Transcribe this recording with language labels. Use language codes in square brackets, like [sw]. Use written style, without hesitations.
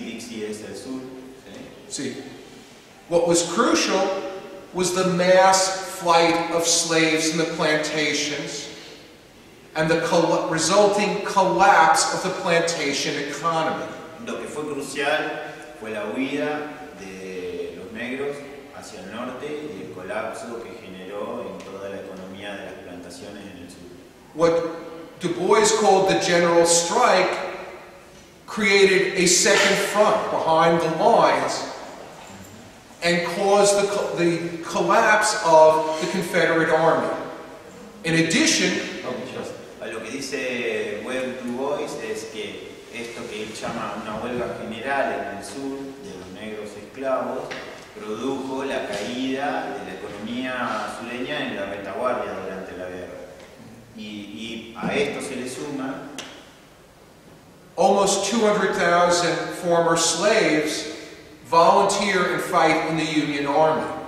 [es] Dixie es el sur. [en] See, what was crucial was the mass flight of slaves from the plantations and the resulting collapse of the plantation economy. [es] Lo que fue crucial fue la huida de los negros hacia el norte y el colapso que generó en toda la economía de las plantaciones en el sur. [en] What Du Bois called the general strike created a second front behind the lines and caused the collapse of the Confederate Army. In addition, [es] Lo que dice Webb Du Bois es que esto que él llama una huelga general en el sur de los negros esclavos produjo la caída de la economía sureña en la retaguardia durante la guerra. Y a esto se le suma [en] almost 200,000 former slaves volunteer and fight in the Union Army.